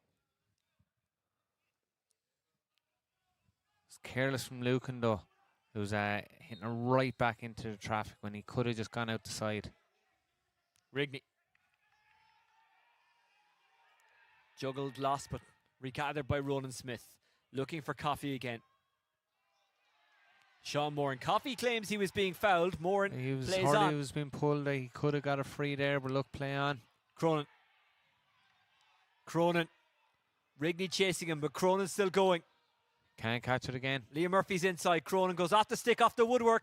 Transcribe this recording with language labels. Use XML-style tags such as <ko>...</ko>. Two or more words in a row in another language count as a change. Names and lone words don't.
<en>It's careless from Lucan though. It was hitting it right back into the traffic when he could have just gone out the side. Rigney. Juggled, lost, but regathered by Ronan Smith. Looking for Coffey again. Sean Moran. Coffey claims he was being fouled. Moran plays on. He was being pulled. He could have got a free there, but look, play on. Cronin. Rigney chasing him, but Cronin's still going. Can't catch it again. Liam Murphy's inside. Cronin goes off the stick, off the woodwork.</en>